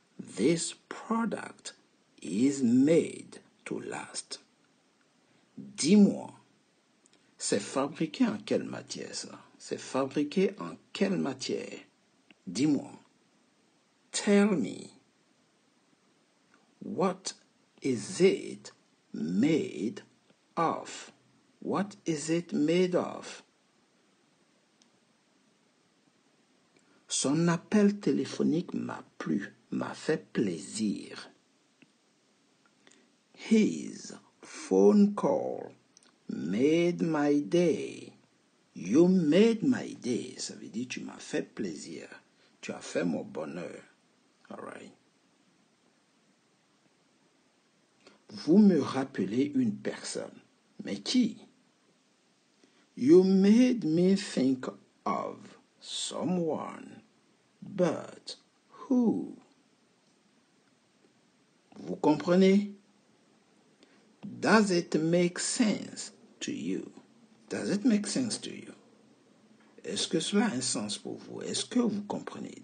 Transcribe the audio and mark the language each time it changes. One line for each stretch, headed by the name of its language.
English: This product is made to last.
French: Dis-moi, c'est fabriqué en quelle matière ça? C'est fabriqué en quelle matière? Dis-moi.
English: Tell me. What is it made of? What is it made of?
French: Son appel téléphonique m'a plu, m'a fait plaisir.
English: His phone call made my day. You made my day.
French: Ça veut dire tu m'as fait plaisir. Tu as fait mon bonheur.
English: All right.
French: Vous me rappelez une personne. Mais qui?
English: You made me think of someone. But who?
French: Vous comprenez?
English: Does it make sense to you? Does it make sense to you?
French: Est-ce que cela a un sens pour vous? Est-ce que vous comprenez?